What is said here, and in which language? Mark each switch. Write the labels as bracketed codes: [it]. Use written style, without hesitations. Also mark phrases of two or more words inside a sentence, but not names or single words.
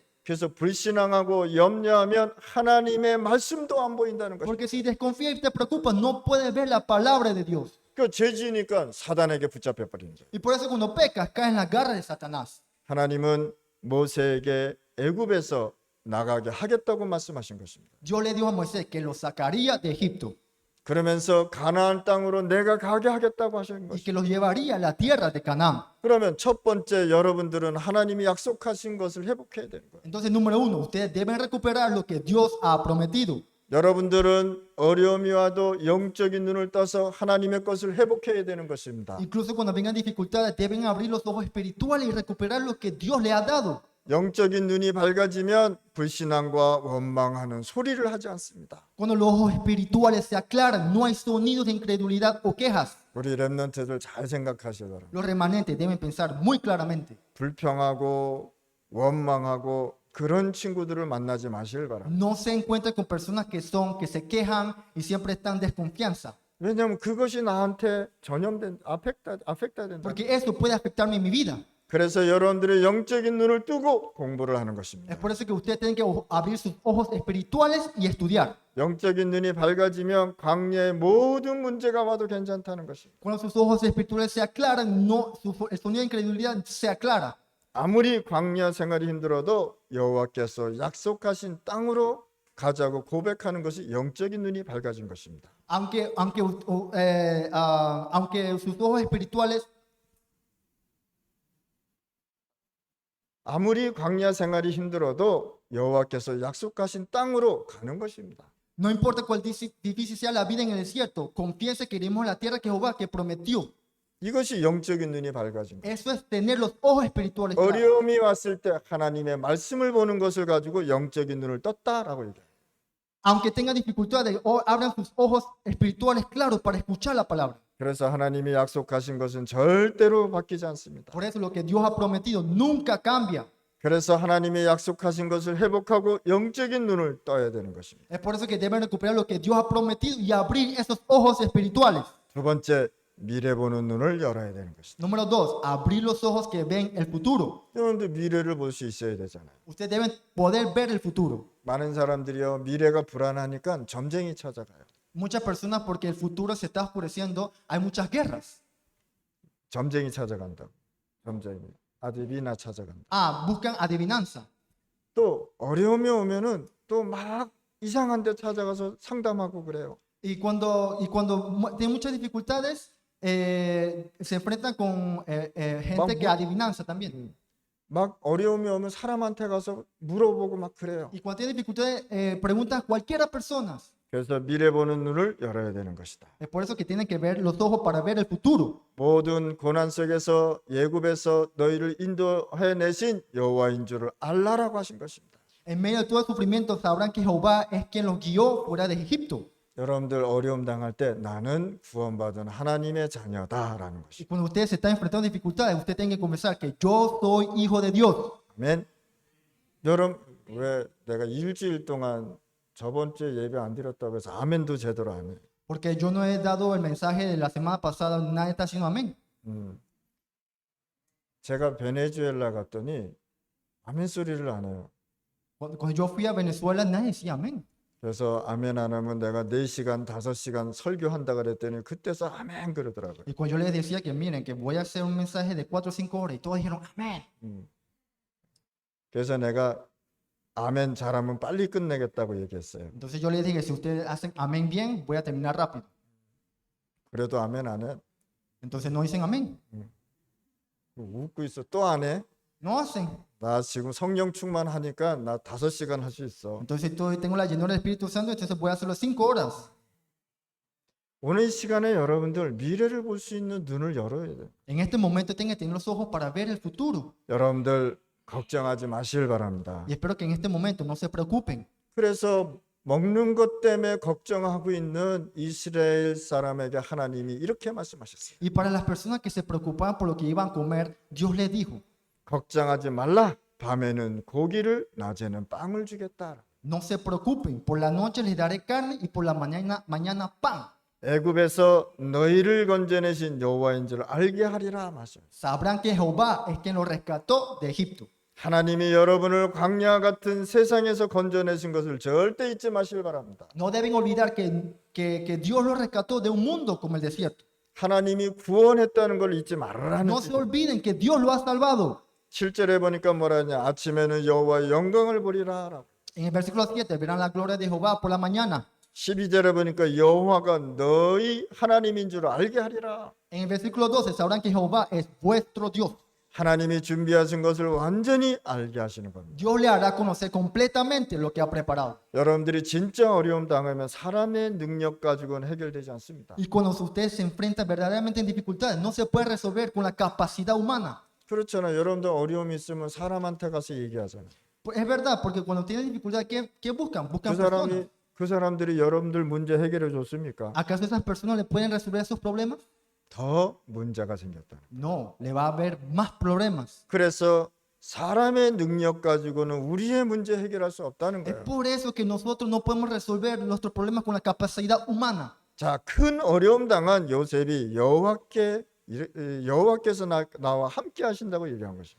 [ko] 그래서 불신앙하고 염려하면 하나님의 말씀도 안 보인다는 것입니다. [es] Porque si desconfías y te preocupas, no puedes ver la palabra de Dios. [ko] 그 죄지니까 사단에게 붙잡혀 버리는 거예요. [es] Y por eso cuando pecas, caes en las garras de Satanás. [ko] 하나님은 모세에게 애굽에서 나가게 하겠다고 말씀하신 것입니다. [es] Dios le dijo a Moisés que lo sacaría de Egipto [ko] 그러면서 가나안 땅으로 내가 가게 하겠다고 하신 y 것입니다. [es] que los llevaría a la tierra de Canaán. [ko] 그러면 첫 번째 여러분들은 하나님이 약속하신 것을 회복해야 되는 거예요. [es] Entonces, número uno, ustedes deben recuperar lo que Dios ha prometido. [ko] 여러분들은 어려움이 와도 영적인 눈을 떠서 하나님의 것을 회복해야 되는 것입니다. [es] Incluso cuando vengan dificultades, deben abrir los ojos espirituales y recuperar lo que Dios le ha dado. [ko] 영적인 눈이 밝아지면 불신앙과 원망하는 소리를 하지 않습니다. [es] Cuando los ojos espirituales se aclaran, no hay sonidos de incredulidad o quejas. [ko] 우리 렘넌트들 잘 생각하셔야 돼요. [es] Los remanentes deben pensar muy claramente. [ko] 불평하고 원망하고 그런 친구들을 만나지 마시길 바랍니다. [es] No se encuentren con personas que se quejan y siempre están desconfianza. [ko] 왜냐하면 그것이 나한테 전염된 아펙트된다. [es] Porque eso puede afectarme en mi vida. [ko] 그래서 여러분들의 영적인 눈을 뜨고 공부를 하는 것입니다. [es] Es por eso que ustedes tienen que abrir sus ojos espirituales y estudiar. [ko] 영적인 눈이 밝아지면 광야의 모든 문제가 와도 괜찮다는 것입니다. [es] Cuando sus ojos espirituales se aclaran, el sonido de incredulidad se aclara. [ko] 아무리 광야 생활이 힘들어도 여호와께서 약속하신 땅으로 가자고 고백하는 것이 영적인 눈이 밝아진 것입니다. [es] Aunque sus ojos espirituales, [ko] 아무리 광야 생활이 힘들어도 여호와께서 약속하신 땅으로 가는 것입니다. [es] no importa cuál difícil sea la vida en el desierto, confiese que iremos a la tierra que Jehová que prometió. [ko] 이것이 영적인 눈이 밝아진 거예요. [es] Eso es tener los ojos espirituales claros. [ko] 어려움이 왔을 때 하나님의 말씀을 보는 것을 가지고 영적인 눈을 떴다라고 얘기해요. [es] Aunque tengan dificultades, abran sus ojos espirituales claros para escuchar la palabra. [ko] 그래서 하나님이 약속하신 것은 절대로 바뀌지 않습니다. [es] Por eso lo que Dios ha prometido nunca cambia. [ko] 그래서 하나님의 약속하신 것을 회복하고 영적인 눈을 떠야 되는 것입니다. [es] Es por eso que deben recuperar lo que Dios ha prometido y abrir esos ojos espirituales. [ko] 두 번째, 미래 보는 눈을 열어야 되는 것입니다. [es] Número dos, abrir los ojos que ven el futuro. [ko] 여러분들 미래를 볼 수 있어야 되잖아요. [es] Ustedes deben poder ver el futuro. [ko] 많은 사람들이요 미래가 불안하니까 점쟁이 찾아가요. [es] Muchas personas, porque el futuro se está oscureciendo, hay muchas guerras. [ko] 점쟁이 찾아간다고. 점쟁이 아디비나 찾아간다. [es] Buscan adivinanza. [ko] 또 어려움이 오면은 또 막 이상한 데 찾아가서 상담하고 그래요. [es] Y cuando tienen muchas dificultades, se enfrentan con gente que adivinanza también. [ko] 막 어려움이 오면 사람한테 가서 물어보고 막 그래요. [es] Y cuando tienen dificultades, preguntan a cualquiera persona. [ko] 그래서 미래 보는 눈을 열어야 되는 것이다. [es] Es por eso que tienen que ver los ojos para ver el futuro. [ko] 모든 고난 속에서 예굽에서 너희를 인도해 내신 여호와인 줄을 알라라고 하신 것입니다. [es] En medio de todo el sufrimiento sabrán que Jehová es quien los guió fuera de Egipto. [ko] 여러분들 어려움 당할 때 나는 구원받은 하나님의 자녀다라는 Y 것이. [es] cuando ustedes se están enfrentando a dificultades, usted tiene que confesar que yo soy hijo de Dios. [ko] 아멘. 여러분 왜 내가 일주일 동안 저번 주에 예배 안 드렸다고 해서 아멘도 제대로 안 해. [es] Porque yo no he dado el mensaje de la semana pasada, nadie está haciendo amén. [ko] 제가 베네수엘라 갔더니 아멘 소리를 안 해요. [es] Cuando yo fui a Venezuela, nadie decía amén. [ko] 그래서 아멘 안 하면 내가 4시간, 5시간 설교한다 그랬더니 그때서 아멘 그러더라고요. [es] Y cuando yo les decía que miren, que voy a hacer un mensaje de 4 o 5 horas, y todos dijeron amén. [ko] 그래서 내가 아멘 잘하면 빨리 끝내겠다고 얘기했어요. [es] Entonces yo les dije, si ustedes hacen amén bien, voy a terminar rápido. [ko] 그래도 아멘 안 해. [es] Entonces no dicen amén. [ko] 웃고 있어. 또 안 해. [es] No hacen. [ko] 나 지금 성령 충만하니까 나 5시간 할 수 있어. [es] Entonces tengo la llenura del Espíritu Santo, entonces voy a hacerlo 5 horas. [ko] 오늘 이 시간에 여러분들 미래를 볼 수 있는 눈을 열어야 돼. [es] En este momento tienen que tener los ojos para ver el futuro. [ko] 여러분들 걱정하지 마시길 바랍니다. [es] Y espero que en este momento no se preocupen. [ko] 그래서 먹는 것 때문에 걱정하고 있는 이스라엘 사람에게 하나님이 이렇게 말씀하셨어요. [es] Y para las personas que se preocupaban por lo que iban a comer, Dios les dijo, [ko] 걱정하지 말라. 밤에는 고기를, 낮에는 빵을 주겠다. [es] no se preocupen, por la noche les daré carne y por la mañana pan. [ko] 애굽에서 너희를 건져내신 여호와인 줄 알게 하리라 말씀. [es] Sabrán que Jehová es quien los rescató de Egipto. [ko] 하나님이 여러분을 광야 같은 세상에서 건져내신 것을 절대 잊지 마시길 바랍니다. [es] No deben olvidar que Dios los rescató de un mundo como el desierto. [ko] 하나님이 구원했다는 걸 잊지 말라는 [es] No se [ko] 뜻이에요. [es] olviden que Dios lo ha salvado. [ko] 7절에 보니까 뭐라 하냐. 아침에는 여호와의 영광을 보리라 라고. [es] En el versículo 7 verán la gloria de Jehová por la mañana. [ko] 12절에 보니까 여호와가 너희 하나님인 줄 알게 하리라. [es] En el versículo 12 sabrán que Jehová es vuestro Dios. [ko] 하나님이 준비하신 것을 완전히 알게 하시는 겁니다. [es] Dios le hará conocer completamente lo que ha preparado. [ko] 여러분들이 진짜 어려움 당하면 사람의 능력 가지고는 해결되지 않습니다. [es] Y cuando ustedes se enfrentan verdaderamente en dificultades, no se puede resolver con la capacidad humana. [ko] 그렇잖아요. 여러분들 어려움이 있으면 사람한테 가서 얘기하잖아요. [es] Es verdad, porque cuando tienen dificultad, ¿qué buscan? Buscan personas. [ko] 그 사람들이 여러분들 문제 해결해 줬습니까? [es] ¿Acaso esas personas le pueden resolver esos problemas? [ko] 더 문제가 생겼다. [es] No, le va a haber más problemas. [ko] 그래서 사람의 능력 가지고는 우리의 문제 해결할 수 없다는 Es 거예요. [es] por eso que nosotros no podemos resolver nuestros problemas con la capacidad humana. [ko] 자, 큰 어려움 당한 요셉이 여호와께서 나와 함께 하신다고 얘기한 것입니다.